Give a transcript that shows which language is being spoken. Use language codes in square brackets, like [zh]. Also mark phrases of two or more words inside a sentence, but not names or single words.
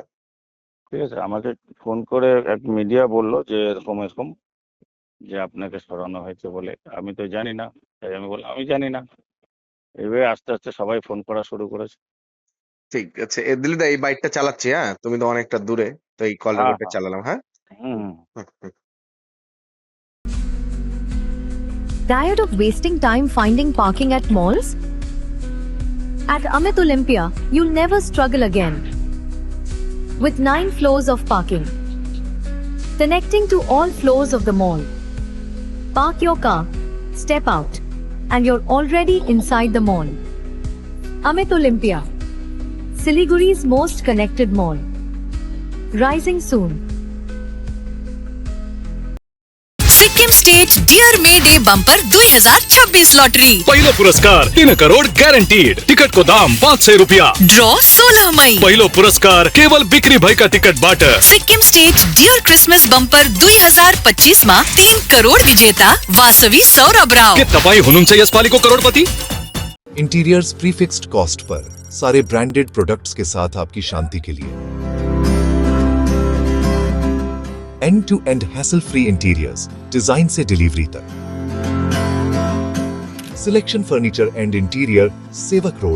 [bn] ঠিক আছে, আমাকে ফোন করে এক মিডিয়া বললো যে এরকম এরকম, যে আপনাকে সরানো হয়েছে বলে। আমি তো জানি না, তাই আমি বললাম আমি জানি না। এভাবে আস্তে আস্তে সবাই ফোন করা শুরু করেছে। ঠিক আছে। দিলীপদা, এই বাইকটা চালাচ্ছি, হ্যাঁ? তুমি তো অনেকটা দূরে, তো এই কল হ্যাঁ রেকর্ডটা হ্যাঁ। চালালাম, হ্যাঁ? হুম। হুম, হুম। [en] Tired of wasting time finding parking at malls? At Amit Olympia, you'll never struggle again. With 9 floors of parking, connecting to all floors of the mall. Park your car, step out, and you're already inside the mall. Amit Olympia, Siliguri's most connected mall. Rising soon. [ne] सिक्किम स्टेट डियर मे डे बम्पर 2026 लॉटरी पहिलो पुरस्कार 3 करोड़ गारंटीड। टिकट को दाम 500 रुपया। ड्रॉ 16 मई। पहिलो पुरस्कार केवल बिक्री भएका टिकट बाट। सिक्किम स्टेट डियर क्रिसमस बम्पर 2025 मा 3 करोड़ विजेता वासवी सौरभ राव। के तपाई हुनुहुन्छ यसपालिको करोडपति? [en] interiors prefixed cost [hi] पर सारे [en] branded products [hi] के साथ आपकी शांति के लिए [en] end to end hassle free interiors, [hi] डिजाइन से डिलीवरी तक। सिलेक्शन फर्नीचर एंड इंटीरियर, सेवक रोड,